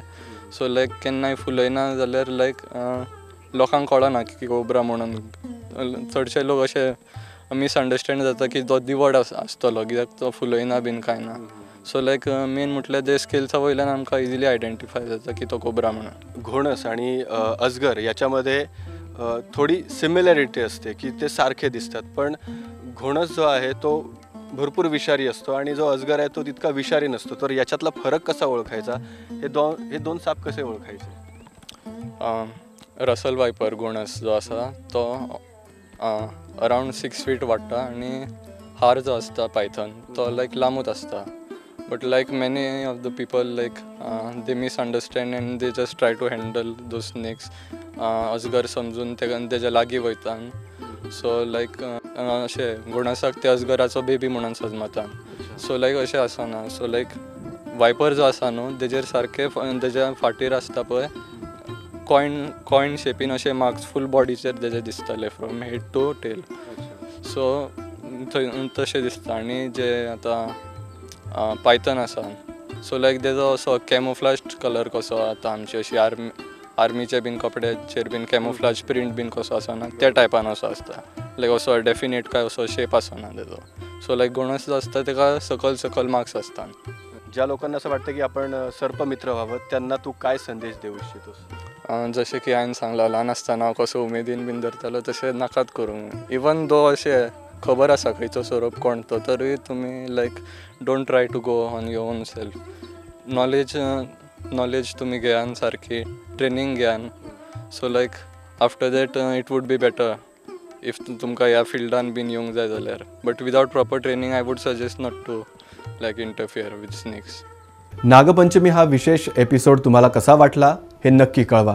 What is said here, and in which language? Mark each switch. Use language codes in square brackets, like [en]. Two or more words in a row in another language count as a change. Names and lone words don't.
[kok] सो लायक केन्नाय फुलयना जाल्यार लायक लोकांक कळना की कोब्रा म्हणून. चडशे लोक अशे मिसअंडरस्टँड जाता की तो दिवड आसतलो कित्याक तो फुलयना बीन कांय ना. सो लायक मेन म्हटल्यार ते स्केल्सा वयल्यान आमकां [en] easily identify [kok] जाता की तो कोब्रा म्हणून. [mr] घोणस आणि अजगर याच्यामध्ये थोडी सिमिलॅरिटी असते की ते सारखे दिसतात. पण घोणस जो आहे तो भरपूर विषारी असतो आणि जो अजगर आहे तो तितका विषारी नसतो. तर याच्यातला फरक कसा ओळखायचा? हे दोन साप कसे ओळखायचे? [kok] रसल वायपर घोणस जो आसा तो [en] around 6 feet [kok] वाडटा आनी हार जो आसता पायथन तो लायक लांबूच आसता. [en] But like many of the people, like they misunderstand and they just try to handle those snakes. [kok] अजगर समजून तेच्या लागीं वयतात. सो लायक अशें घोणसाक ते अजगराचो बेबी म्हणून समजतात. सो लायक अशें आसना. सो लायक वायपर जो आसा न्हू तेजेर सारके तेज्या फाटीर आसता पळय कॉइन शेपीन अशें मार्क्स फूल बॉडीचेर तेजे दिसताले [en] from head to tail. [kok] सो तशें दिसता. आनी जे आतां पायथन आसा सो लायक तेजो असो कॅमोफ्लाज कलर कसो आतां आमची अशी आर्मीचे बीन कपड्याचेर बीन कॅमोफ्लाज प्रिंट बीन कसो आसना त्या टायपान असो आसता. लायक असो डेफिनेट काय असो शेप आसना तेजो. सो लायक घोणस जो आसता तेका सकल मार्क्स आसता. [mr] ज्या लोकांना असं वाटतं की आपण सर्पमित्र व्हावं त्यांना तू काय संदेश देऊ इच्छितोस? [kok] जशें की हांवें सांगलां ल्हान आसतना हांव कसो उमेदीन बीन धरतालो तशें नाकात करूंक. इवन दो अशें खबर आसा खंयचो सोरोप कोण तो तरी तुमी [en] like don't try to go on your own self. [kok] नॉलेज तुमी घेयान सारकी ट्रेनींग घेयान. [en] so like after that it would be better if तुमकां ह्या फिल्डान बीन येवंक जाय जाल्यार. but without proper training I would suggest not to like interfere with snakes. [mr] नागपंचमी हा विशेष एपिसोड तुम्हाला कसा वाटला हे नक्की कळवा.